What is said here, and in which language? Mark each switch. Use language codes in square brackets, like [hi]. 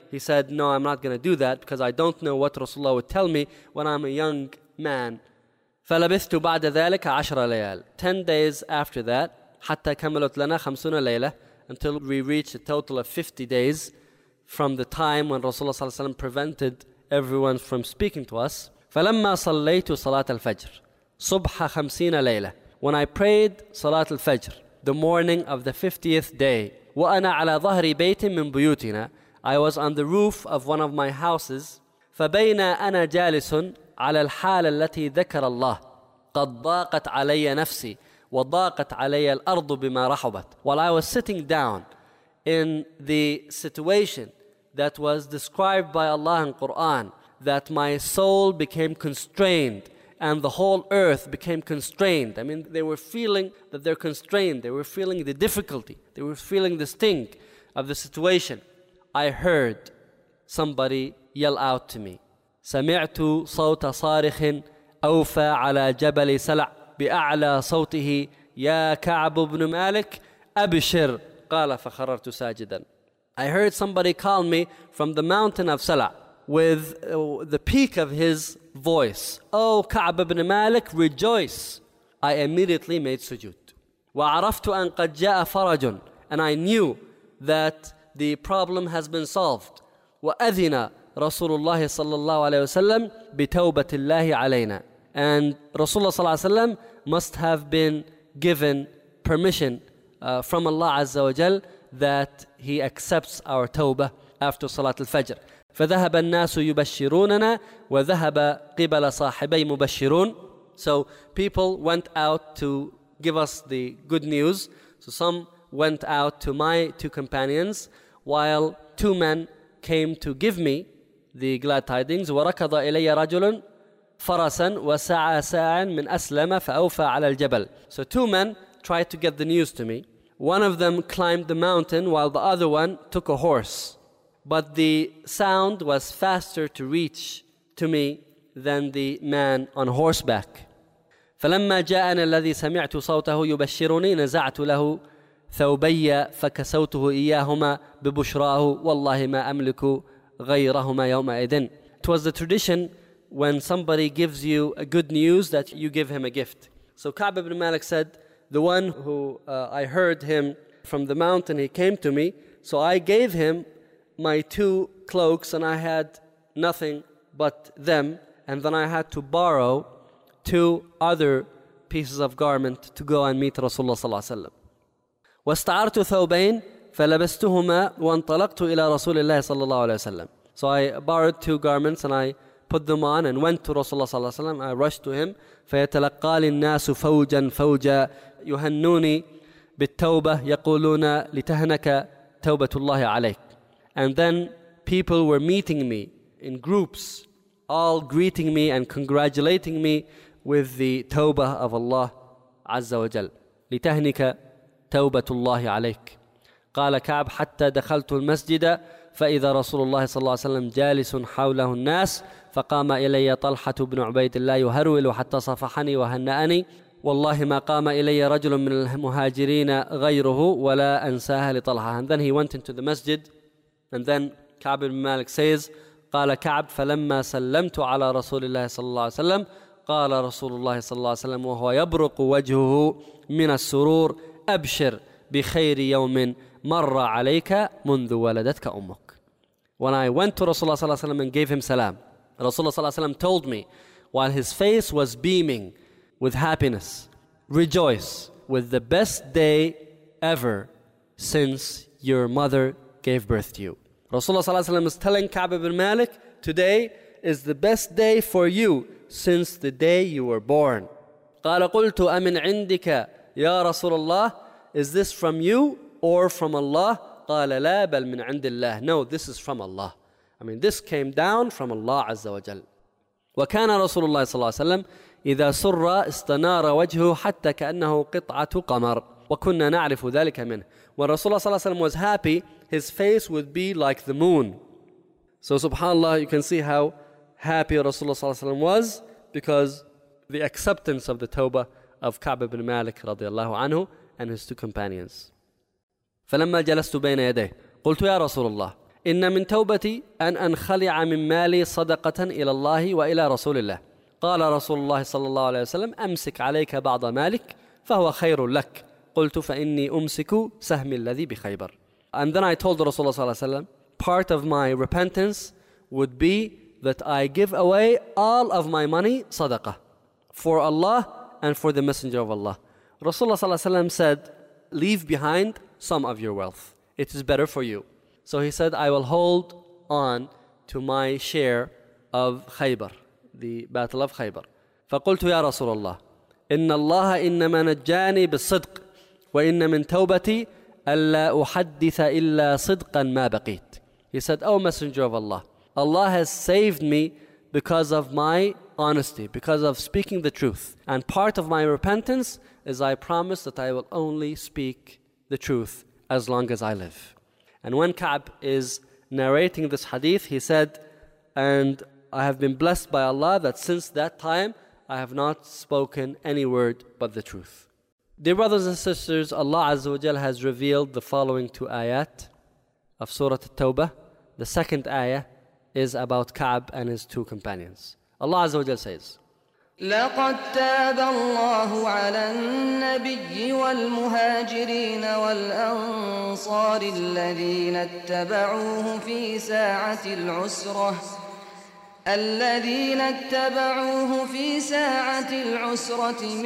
[en] He said, no, I'm not going to do that because I don't know what Rasulullah would tell me when I'm a young man. [ar] فَلَبِثْتُ بَعْدَ ذَلِكَ عَشْرَ لَيَالٍ [en] 10 days after that, [ar] حَتَّى كَمَلُتْ لَنَا خَمْسُونَ لَيْلَةً, [en] until we reached a total of 50 days from the time when Rasulullah صلى الله عليه وسلم prevented everyone from speaking to us. [ar] فَلَمَّا صَلَّيْتُ صَلَاةَ الْفَجْرِ صُبْحَ خَمْسِينَ لَيْلَةً, [en] when I prayed Salat al-Fajr, the morning of the 50th day, [ar] وَأَنَا عَلَى ظَهْرِ بَيْتٍ مِّن بُيُوتِنَا, [en] I was on the roof of one of my houses, [ar] فَبَيْنَا أَنَا جَالِسٌ عَلَى الْحَالَ الَّتِي ذَكَرَ اللَّهِ قَدْ ضَاقَتْ عَلَيَّ نَفْسِي وَضَاقَتْ عَلَيَّ الْأَرْضُ بِمَا رَحُبَتْ. [en] While I was sitting down in the situation that was described by Allah in Quran, that my soul became constrained and the whole earth became constrained. I mean, they were feeling that they're constrained. They were feeling the difficulty. They were feeling the sting of the situation. I heard somebody yell out to me, [ar] سَمِعْتُ صَوْتَ صَارِخٍ أَوْفَى عَلَى جَبَلِ سَلَعْ بِأَعْلَى صَوْتِهِ يَا كَعْبُ بْنُ مَالِكَ أَبْشِرْ قَالَ فَخَرَرْتُ سَاجِدًا. [en] I heard somebody call me from the mountain of Salah with the peak of his voice, oh, Ka'b ibn Malik, rejoice. I immediately made sujood. [ar] وَعَرَفْتُ أَنْ قَدْ جَاءَ فَرَجٌ, [en] and I knew that the problem has been solved. [ar] وَأَذِنَ رَسُولُ اللَّهِ صَلَّى اللَّهُ عَلَيْهِ وَسَلَّمْ بِتَوْبَةِ اللَّهِ عَلَيْنَا, [en] and Rasulullah صلى الله عليه وسلم must have been given permission from Allah عز وجل that he accepts our tawbah after Salat al-Fajr. [ar] فذهب الناس يبشروننا وذهب قبل صاحبي مبشرون. [en] So people went out to give us the good news. So some went out to my two companions, while two men came to give me the glad tidings. [ar] وركض إلي رجل فرسا وسعى ساعا من أسلم فأوفى على الجبل. [en] So two men tried to get the news to me. One of them climbed the mountain while the other one took a horse. But the sound was faster to reach to me than the man on horseback. [ar] فَلَمَّا جَاءَنَا الَّذِي سَمِعْتُ صَوْتَهُ يُبَشِّرُنِي نَزَعْتُ لَهُ ثَوْبَيَّ فَكَسَوْتُهُ إِيَّاهُمَا بِبُشْرَاهُ وَاللَّهِ مَا أَمْلِكُ غَيْرَهُمَا يَوْمَئِذٍ. [en] It was the tradition when somebody gives you a good news that you give him a gift. So Ka'b ibn Malik said, the one who I heard him from the mountain, he came to me, so I gave him my two cloaks, and I had nothing but them, and then I had to borrow two other pieces of garment to go and meet Rasulullah صلى الله عليه وسلم. [ar] واستعرت ثوبين فلبستهما وانطلقت إلى رسول الله صلى الله عليه وسلم. [en] So I borrowed two garments and I put them on and went to Rasulullah صلى الله عليه وسلم. I rushed to him. [ar] فيتلقى الناس فوجا فوجا يهنوني بالتوبة يقولون لتهنك توبة الله عليك. [en] And then people were meeting me in groups, all greeting me and congratulating me with the tawbah of Allah Azza wa Jal. [ar] لِتَهْنِكَ تَوْبَةُ اللَّهِ عَلَيْكَ. قَالَ كَعْبْ حَتَّى دَخَلْتُ الْمَسْجِدَ فَإِذَا رَسُولُ اللَّهِ صَلَّى اللَّهُ عَلَيْهِ وَسَلَّمْ جَالِسٌ حَوْلَهُ النَّاسِ فَقَامَ إِلَيَّ طَلْحَةُ بْنُ عُبَيْدِ اللَّهِ يُهَرْوِلُ حَتَّى صَفَحَنِي وَهَنَّأَنِي والله ما قام إلي رجل من المهاجرين غيره ولا أنساها لطلحة. [en] And then he went into the masjid. And then Ka'b ibn Malik says, [ar] قال كعب فلما سلمت على رسول الله صلى الله عليه وسلم قال رسول الله صلى الله عليه وسلم وهو يبرق وجهه من السرور أبشر بخير يوم مر عليك منذ ولدتك أمك. [en] When I went to Rasulullah صلى الله عليه وسلم and gave him salam, Rasulullah صلى الله عليه وسلم told me, while his face was beaming with happiness, rejoice with the best day ever since your mother gave birth to you. Rasulullah صلى الله عليه وسلم is telling Ka'b ibn Malik, today is the best day for you since the day you were born. [ar] قال قلت أمن عندك يا رسول الله, [en] is this from you or from Allah? [ar] قال لا بل من عند الله. [en] No, this is from Allah. I mean, this came down from Allah عز وجل. [ar] وكان رسول الله صلى الله عليه وسلم إذا سر استنار وجهه حتى كأنه قطعة قمر. وكنا نعرف ذلك منه. [en] When Rasulullah صلى الله عليه وسلم was happy, his face would be like the moon. So subhanAllah, you can see how happy Rasulullah صلى الله عليه وسلم was because the acceptance of the tawbah of Ka'b ibn Malik رضي الله عنه and his two companions. [ar] فلما جلست بين يديه قلت يا رسول الله إن من توبتي أن أنخلع من مالي صدقة إلى الله وإلى رسول الله. قال رسول الله صلى الله عليه وسلم أمسك عليك بعض مالك فهو خير لك. قلت فإني أمسك سهمي الذي بخيبر. [en] And then I told Rasulullah صلى الله عليه وسلم, part of my repentance would be that I give away all of my money صدقة for Allah and for the Messenger of Allah. Rasulullah صلى الله عليه وسلم said, leave behind some of your wealth. It is better for you. So he said, I will hold on to my share of Khaybar, the battle of Khaybar. [ar] فقلت يا رسول الله إن الله إنما نجاني بالصدق وإن من توبتي ألا أحدث إلا صدقا ما بقيت. [en] He said, oh Messenger of Allah, Allah has saved me because of my honesty, because of speaking the truth. And part of my repentance is I promise that I will only speak the truth as long as I live. And when Ka'b is narrating this hadith, he said, and I have been blessed by Allah that since that time, I have not spoken any word but the truth. Dear brothers and sisters, Allah Azza wa Jal has revealed the following two ayat of Surah At-Tawbah. The second ayah is about Ka'b and his two companions. Allah Azza wa Jal says, [ar] لقد تاب الله على النبي والمهاجرين والأنصار الذين اتبعوه في ساعة العسرة